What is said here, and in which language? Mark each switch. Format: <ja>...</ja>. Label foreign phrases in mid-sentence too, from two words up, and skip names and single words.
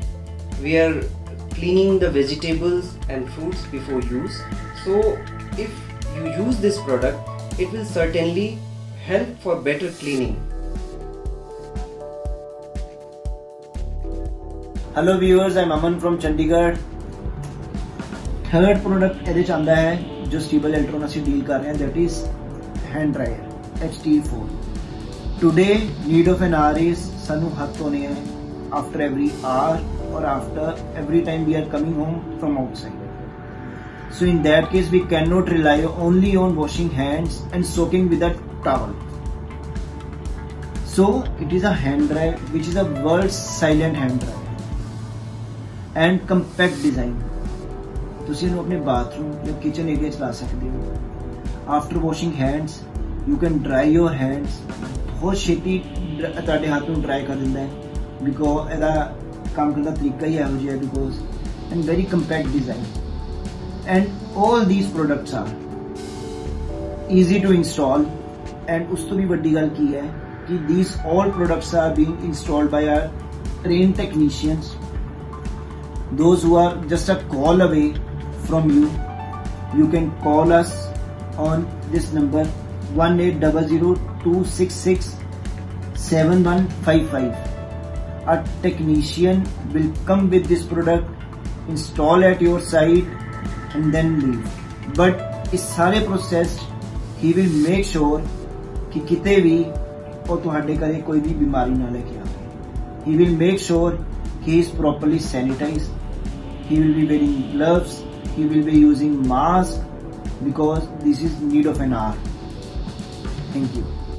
<en>We are cleaning the vegetables and fruits before use. So if you use this product, it will certainly help for better cleaning. Hello viewers, I am Aman from Chandigarh.</en> <pa>Third product ਇਹਦੇ ਚ ਆਂਦਾ ਹੈ ਜੋ Stiebel Eltron ਅਸੀਂ ਡੀਲ ਕਰ ਰਹੇ ਹਾਂ,</pa> <en>that is hand dryer HT4. Today need of an hour is</en> <pa>ਸਾਨੂੰ ਹੱਥ ਧੋਣੇ ਹੈ</pa> <en>after every hour or after every time we are coming home from outside. So in that case we cannot rely only on washing hands and soaking with a towel. So it is a hand dryer which is a world's silent hand dryer and compact design.</en> <pa>ਤੁਸੀਂ ਇਹਨੂੰ ਆਪਣੇ bathroom ਜਾਂ</pa> <en>kitchen area</en> <pa>'ਚ ਲਾ ਸਕਦੇ ਹੋ.</pa> <en>After washing hands you can dry your hands.</en> <pa>ਬਹੁਤ ਛੇਤੀ ਤੁਹਾਡੇ ਹੱਥ ਨੂੰ dry ਕਰ ਦਿੰਦਾ ਹੈ because ਇਹਦਾ ਕੰਮ ਕਰਨ ਦਾ ਤਰੀਕਾ ਹੀ ਇਹੋ ਜਿਹਾ ਹੈ</pa> <en>because and very compact design. And all these products are easy to install, and</en> <pa>ਉਸ ਤੋਂ ਵੀ ਵੱਡੀ ਗੱਲ ਕੀ ਹੈ</pa> <en>कि these all products are being installed by our trained technicians, those who are just a call away from you. You can call us on this number 1800-266-7155. Our technician will come with this product, install at your site and then leave.</en> <pa>But ਇਸ ਸਾਰੇ process</pa> <en>he will make sure</en> <pa>ਕਿ ਕਿਤੇ ਭੀ ਉਹ ਤੁਹਾਡੇ ਘਰੇ ਕੋਈ ਵੀ ਬਿਮਾਰੀ ਨਾ ਲੈ ਕੇ ਆਵੇ.</pa> <en>He will make sure he is properly sanitized. He will be wearing gloves. He will be using mask because this is need of an hour. Thank you.</en>